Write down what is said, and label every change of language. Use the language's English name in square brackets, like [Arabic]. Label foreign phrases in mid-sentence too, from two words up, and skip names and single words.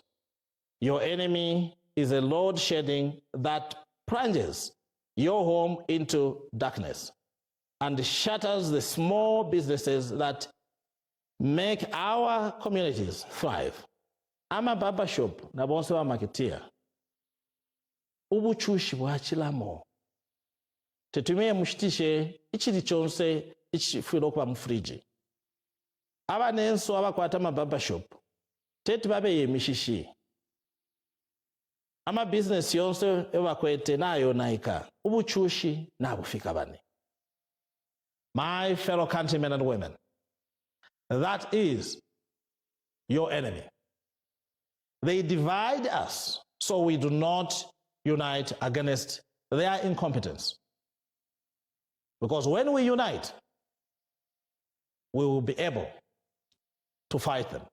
[English] Your enemy is a load shedding that plunges your home into darkness and shatters the small businesses that make our communities thrive. I'm a barber shop, [Bemba] na bonse wa marketeer. Ubuchushi bwa chilamo. Tetumie mushitishe ichili chonse ichifuilo kwa mfriji. Aba nenso abakwata ma [English] barber shop. [Bemba] Teti babe yemishishi. Ama business yonse ebakwete nayo naika. Ubuchushi na bufika bane. [English] My fellow countrymen and women, that is your enemy. They divide us so we do not unite against their incompetence. Because when we unite, we will be able to fight them.